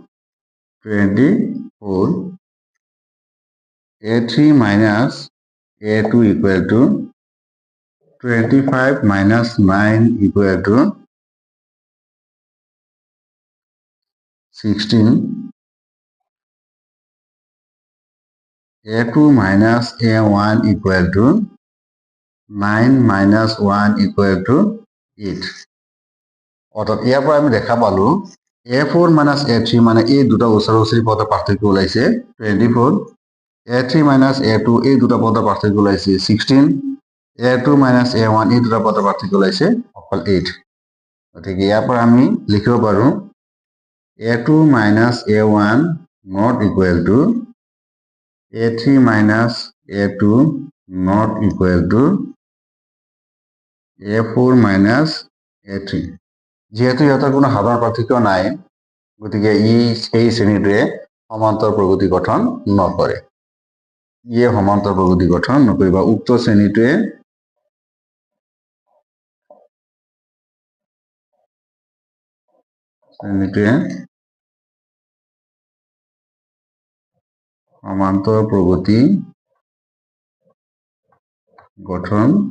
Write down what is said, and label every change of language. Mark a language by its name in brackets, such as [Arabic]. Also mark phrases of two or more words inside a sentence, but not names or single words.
[English] 24, a3 minus a2 equal to 25 minus 9 equal to 16, a2 minus a1 equal to 9 minus 1 equal to 8। [Assamese] অর্থাৎ ইয়াৰ পৰা আমি দেখা পালো [English] a4 minus a3 [Assamese] মানে এই দুটা ওচৰা ওচৰি পদৰ পাৰ্থক্য ওলাইছে 24, [English] a3 minus a2 [Assamese] এই দুটা পদৰ পাৰ্থক্য ওলাইছে 16, [English] a2 minus a1 [Assamese] এই দুটা পদৰ পাৰ্থক্য ওলাইছে অকল 8। গতিকে ইয়াৰ পৰা আমি লিখিব পাৰো [English] a2 minus a1 not equal to a3 minus a2 not equal to a4 minus a3। [Assamese] যিহেতু ইহঁতৰ কোনো সাধাৰণ পাৰ্থক্য নাই গতিকে এই শ্ৰেণীটোৱে সমান্তর প্রগতি গঠন নকৰে ইয়ে সমান্তর প্রগতি গঠন নকৰিব উক্ত শ্ৰেণীটোৱে সমান্তর প্রগতি গঠন